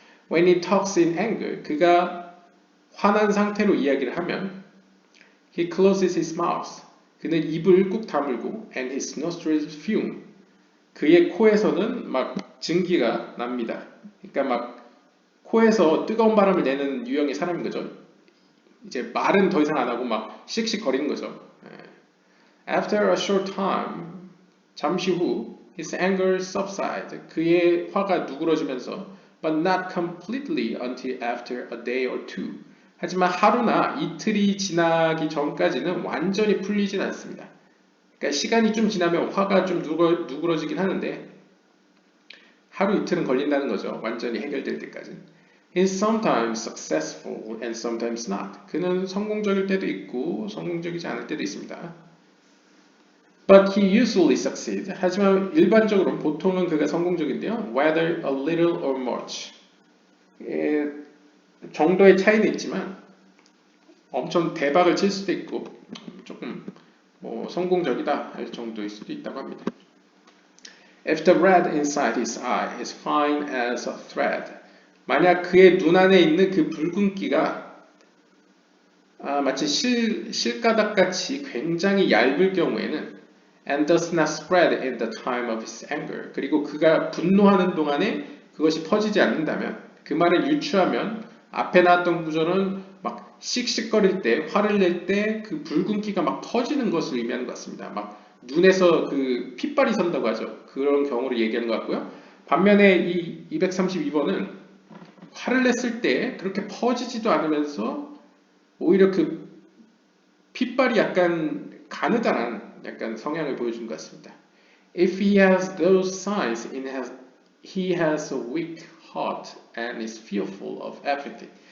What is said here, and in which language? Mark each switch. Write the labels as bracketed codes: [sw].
[en] When he talks in anger, [ko] 그가 화난 상태로 이야기를 하면 [en] he closes his mouth, [ko] 그는 입을 꾹 다물고 [en] and his nostrils fume, [ko] 그의 코에서는 막 증기가 납니다. 그러니까 막 코에서 뜨거운 바람을 내는 유형의 사람인 거죠. 이제 말은 더 이상 안 하고 막 씩씩거리는 거죠. [en] After a short time, [ko] 잠시 후, [en] his anger subsides. [ko] 그의 화가 누그러지면서, [en] but not completely until after a day or two. [ko] 하지만 하루나 이틀이 지나기 전까지는 완전히 풀리진 않습니다. 그러니까 시간이 좀 지나면 화가 좀 누그러지긴 하는데 하루 이틀은 걸린다는 거죠. 완전히 해결될 때까지. [en] He's sometimes successful and sometimes not. [ko] 그는 성공적일 때도 있고 성공적이지 않을 때도 있습니다. [en] But he usually succeeds. [ko] 하지만 일반적으로 보통은 그가 성공적인데요. [en] Whether a little or much. [ko] 예, 정도의 차이는 있지만 엄청 대박을 칠 수도 있고 조금 성공적이다 할 정도일 수도 있다고 합니다. [en] If the red inside his eye is fine as a thread. [ko] 만약 그의 눈 안에 있는 그 붉은기가 마치 실가닥같이 굉장히 얇을 경우에는 [en] and does not spread in the time of his anger. [ko] 그리고 그가 분노하는 동안에 그것이 퍼지지 않는다면 그 말을 유추하면 앞에 나왔던 구절은 막 씩씩거릴 때 화를 낼 때 그 붉은기가 막 퍼지는 것을 의미하는 것 같습니다. 막 눈에서 그 핏발이 선다고 하죠. 그런 경우를 얘기하는 것 같고요. 반면에 이 232번은 화를 냈을 때 그렇게 퍼지지도 않으면서 오히려 그 핏발이 약간 가느다란 약간 성향을 보여준 것 같습니다. [en] If he has those signs, he has a weak heart and is fearful of everything.